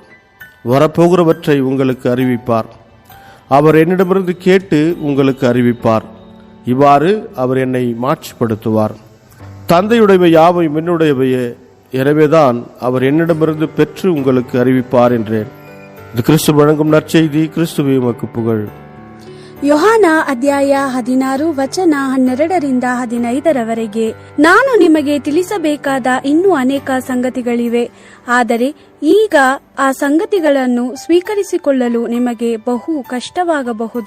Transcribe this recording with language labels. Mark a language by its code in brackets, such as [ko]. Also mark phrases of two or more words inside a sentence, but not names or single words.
[ta] வரப்போகிறவற்றை உங்களுக்கு அறிவிப்பார். அவர் என்னிடமிருந்து கேட்டு உங்களுக்கு அறிவிப்பார். இவ்வாறு அவர் என்னை மாட்சிப்படுத்துவார். தந்தையுடையவை யாவையும் என்னுடையவையே, எனவேதான் அவர் என்னிடமிருந்து பெற்று உங்களுக்கு அறிவிப்பார் என்றேன். இது கிறிஸ்து வழங்கும் நற்செய்தி. கிறிஸ்துவே உமக்கு புகழ். [kn] ಯೋಹಾನ ಅಧ್ಯಾಯ 16 ವಚನ 12-15. ನಾನು ನಿಮಗೆ ತಿಳಿಸಬೇಕಾದ ಇನ್ನೂ ಅನೇಕ ಸಂಗತಿಗಳಿವೆ, ಆದರೆ ಈಗ ಆ ಸಂಗತಿಗಳನ್ನು ಸ್ವೀಕರಿಸಿಕೊಳ್ಳಲು ನಿಮಗೆ ಬಹು ಕಷ್ಟವಾಗಬಹುದು.